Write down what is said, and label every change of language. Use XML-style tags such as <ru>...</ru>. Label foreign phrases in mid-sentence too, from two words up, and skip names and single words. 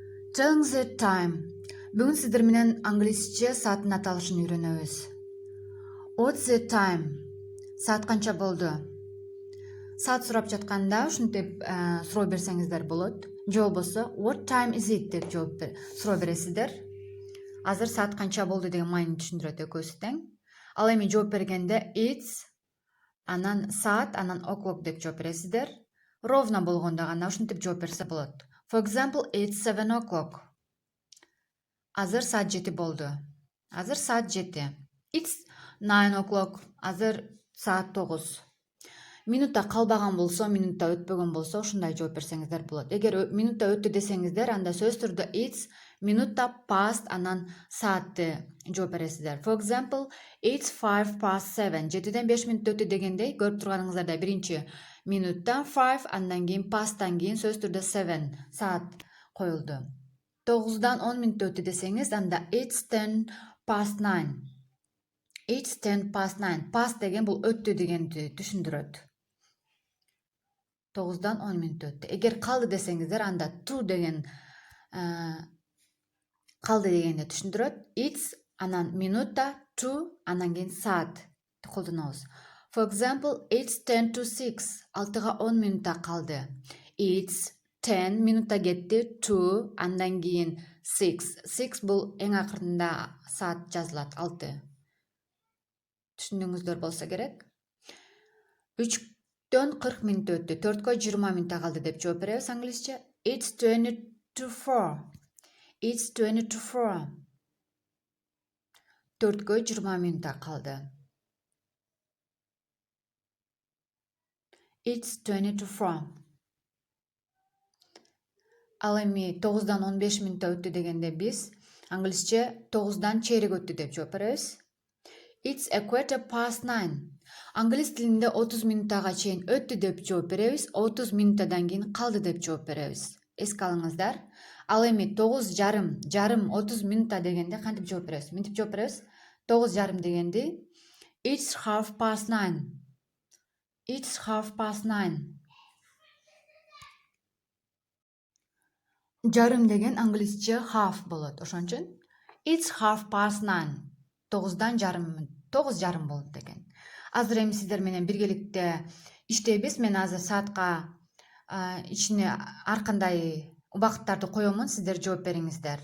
<en>Telling the time.</en> <ky>Бүгін сіздер менен англисче сааттын аталышын үйрөнөбүз.</ky> <en>What's the time?</en> <ky>Саат канча болду? Саат сурап жатканда ушинтип суроо берсеңиздер болот. Же болбосо</ky> <en>what time is it</en> <ky>деп суроо бересиздер. Азыр саат канча болду деген маанини түшүндүрөт экөөсү тең. Ал эми жооп бергенде it's анан саат анан o'clock деп жооп бересиздер. Ровно болгондо гана ушинтип жооп берсе болот.</ky> <en>For example, it's 7 o'clock.</en> <ky>Азыр саат 7 болду. Азыр саат 7.</ky> <en>It's 9 o'clock.</en> <ky>Азыр саат 9. Минутта калбаган болсо, минутта өтпөгөн болсо, ушундай жооп берсеңиздер болот. Эгер минутта өттү десеңиздер, анда сөз түрдө it's минутта past анан саатты жооп бересиздер.</ky> <en>For example, it's 5 past 7.</en> <ky>7ден 5 минут өттү дегендей, көрүп турганыңыздардай биринчи минутта 5, андан кийин pasттан кийин сөз түрдө 7 саат коюлду. 9дан 10 минут өттү десеңиз, анда</ky> <en>it's 10 past 9. It's 10 past 9.</en> <ky>Past деген бул өттү дегенди түшүндүрөт. 9дан 10 минут өттү. Эгер калды десеңиздер, анда to деген калды дегенди түшүндүрөт. It's анан минутта, to анан кийин саат колдонобуз.</ky> <en>For example, it's 10 to 6.</en> <ky>6га 10 минутта калды. It's 10 минутта кетти, to андан кийин 6. 6 бул эң акырында саат жазылат, 6. Түшүндүңүздөр болсо керек. 3дөн 40 минут өттү. 4кө 20 минутта калды деп жооп беребиз англисче.</ky> <en>It's 20 to 4. It's 20 to 4.</en> <ky>4кө 20 минутта калды.</ky> <en>It's 20 to 4.</en> <ky>Ал эми 9дан 15 минутта өттү дегенде биз англисче 9дан чейрек өттү деп жооп беребиз.</ky> <en>It's a quarter past 9.</en> <ky>Англис тилинде 30 минуттага чейин өттү деп жооп беребиз. 30 минуттадан кийин калды деп жооп беребиз. Эске алыңыздар. Ал эми 9:30, 30 минутта дегенде кантип жооп беребиз? Мынтип жооп беребиз. 9:30 дегенди</ky> <en>it's half past 9. It's half past 9.</en> <ky>Жарым деген англисче half болот. Ошон үчүн</ky> <en>it's half past 9.</en> <ky>9:30 болду деген. Азыр эми сиздер менен биргеликте иштейбиз. Мен азыр саатка ичине ар кандай убакыттарды коёмун, сиздер жооп бериңиздер.</ky>